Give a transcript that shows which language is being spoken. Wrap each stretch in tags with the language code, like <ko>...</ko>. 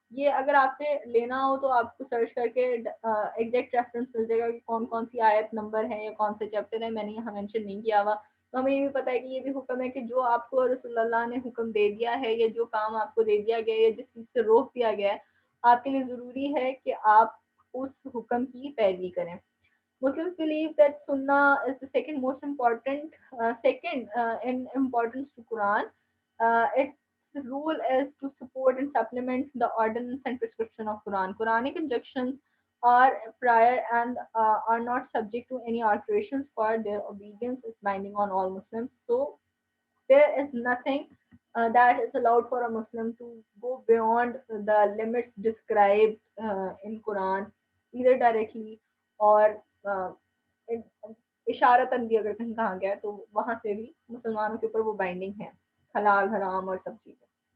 <ur>یہ اگر آپ نے لینا ہو تو آپ کو سرچ کر کے ایگزیکٹ ریفرنس مل جائے گا کہ کون کون سی آیت نمبر ہے یا کون سے چیپٹر ہے. میں نے یہاں مینشن نہیں کیا ہوا, تو ہمیں یہ بھی پتا ہے کہ یہ بھی حکم ہے کہ جو آپ کو رسول اللہ نے حکم دے دیا ہے, یا جو کام آپ کو دے دیا گیا ہے, یا جس چیز سے روک دیا گیا ہے, آپ کے لیے ضروری ہے کہ آپ اس حکم کی پیروی کریں.</ur> <en>Muslims believe that Sunnah is the second most important, in importance to Quran. Its rule is to support and supplement the ordinance and prescription of Quran. Quranic injunctions are prior and are not subject to any alterations, for their obedience is binding on all Muslims. So there is nothing that is allowed for a Muslim to go beyond the limits described in Quran, either directly</en> <ur>or اشارتاً بھی اگر کہیں کہا گیا تو وہاں سے بھی مسلمانوں کے اوپر وہ بائنڈنگ ہے, حلال حرام اور سب چیزیں.</ur>